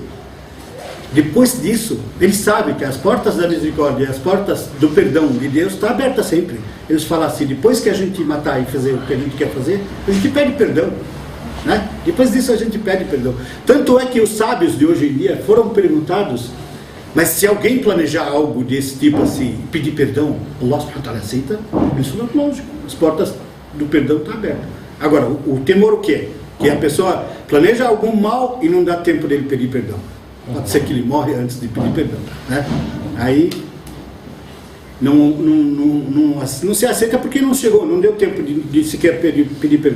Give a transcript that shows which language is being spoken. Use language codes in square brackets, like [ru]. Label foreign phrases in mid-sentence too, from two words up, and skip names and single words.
[pt] Depois disso, eles sabem que as portas da misericórdia e as portas do perdão de Deus estão abertas sempre. Eles falam assim: depois que a gente matar e fazer o que a gente quer fazer, a gente pede perdão, né? Depois disso a gente pede perdão. Tanto é que os sábios de hoje em dia foram perguntados: mas se alguém planejar algo desse tipo assim, pedir perdão, [ar] الله سبحانه وتعالى aceita? [pt] Eles falaram: lógico, as portas do perdão estão abertas. Agora, o temor o quê? Que a pessoa planeja algum mal e não dá tempo dele pedir perdão. Pode ser que ele morre antes de pedir perdão, né? Aí não se aceita porque não chegou, não deu tempo de sequer pedir perdão.